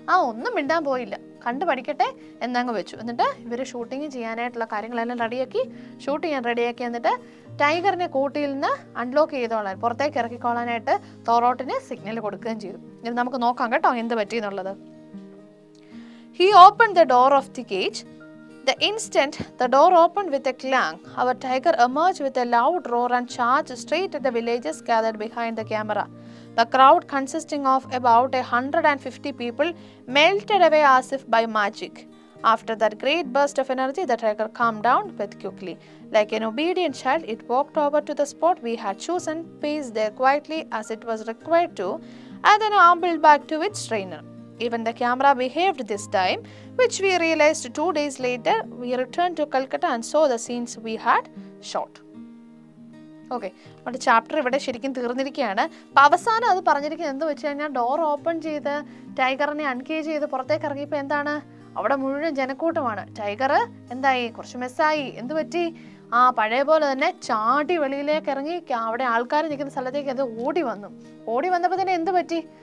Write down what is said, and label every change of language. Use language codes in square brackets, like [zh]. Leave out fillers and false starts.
[ml] ഒന്നും മിണ്ടാൻ പോയില്ല, കണ്ടു പഠിക്കട്ടെ എന്നങ്ങ് വെച്ചു. എന്നിട്ട് ഇവർ ഷൂട്ടിങ് ചെയ്യാനായിട്ടുള്ള കാര്യങ്ങളെല്ലാം ഷൂട്ട് ചെയ്യാൻ റെഡിയാക്കി. എന്നിട്ട് ടൈഗറിനെ കൂട്ടിയിൽ നിന്ന് അൺലോക്ക് ചെയ്തോളാൻ, പുറത്തേക്ക് ഇറക്കിക്കോളാനായിട്ട് തോറോട്ടിന് സിഗ്നൽ കൊടുക്കുകയും ചെയ്തു. ഇത് നമുക്ക് നോക്കാം കേട്ടോ എന്ത് പറ്റിയെന്നുള്ളത്. [en] He opened the door of the cage. The instant the door opened with a clang, our tiger emerged with a loud roar and charged straight at the villagers gathered behind the camera. The crowd, consisting of about 150 people, melted away as if by magic. After that great burst of energy, the tiger calmed down very quickly. Like an obedient child, it walked over to the spot we had chosen, paced there quietly as it was required to, and then ambled back to its trainer. Even the camera behaved this time, which we realized 2 days later. We returned to Calcutta and saw the scenes we had shot. [ml] Okay, നമ്മുടെ chapter ഇവിടെ ശരിക്കും തീർന്നിരിക്കുകയാണ്. അപ്പം അവസാനം അത് പറഞ്ഞിരിക്കുന്നത് എന്ത് വെച്ച് കഴിഞ്ഞാൽ ഡോർ ഓപ്പൺ ചെയ്ത് ടൈഗറിനെ അൺകേജ് ചെയ്ത് പുറത്തേക്ക് ഇറങ്ങിയപ്പോൾ എന്താണ്, അവിടെ മുഴുവൻ ജനക്കൂട്ടമാണ്. ടൈഗർ എന്തായി? കുറച്ച് മെസ്സായി. എന്ത് പറ്റി? പഴയ പോലെ തന്നെ ചാടി വെളിയിലേക്ക് ഇറങ്ങി അവിടെ ആൾക്കാർ നിൽക്കുന്ന സ്ഥലത്തേക്ക് അത് ഓടി വന്നപ്പോൾ തന്നെ എന്ത് പറ്റി?